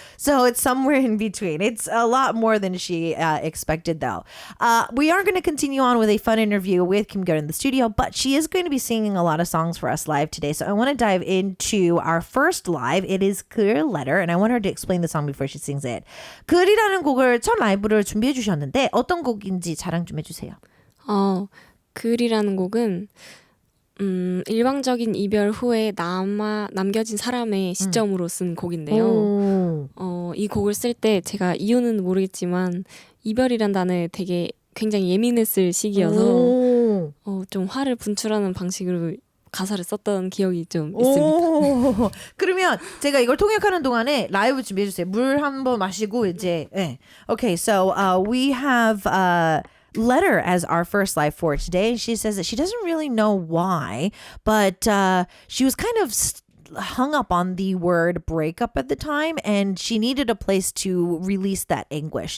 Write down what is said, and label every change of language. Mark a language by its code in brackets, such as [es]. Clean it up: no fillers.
[en] So it's somewhere in between. It's a lot more than she expected, though. We are going to continue on with a fun interview with Kim Kyung in the studio, but she is going to be singing a lot of songs for us live today. So I want to dive into our first live. It is Clear Letter, and I want her to explain the song before she sings it. [ko] 글이라는 곡을 첫 라이브를 준비해 주셨는데 어떤 곡인지 자랑 좀 해주세요. 글이라는 곡은 일방적인 이별 후에 남겨진 사람의 시점으로 쓴 곡인데요. 이 곡을 쓸 때 제가 이유는 모르겠지만 이별이란 단어에 되게 굉장히 예민했을 시기여서 좀 화를 분출하는 방식으로 가사를 썼던 기억이 좀 있습니다. 그러면 제가 이걸 통역하는 동안에 라이브 준비해 주세요. 물 한 번 마시고 이제. 네. [en] Okay, so we have Letter as our first live for today. She says that she doesn't really know why, but she was kind of hung up on the word breakup at the time, and she needed a place to release that anguish.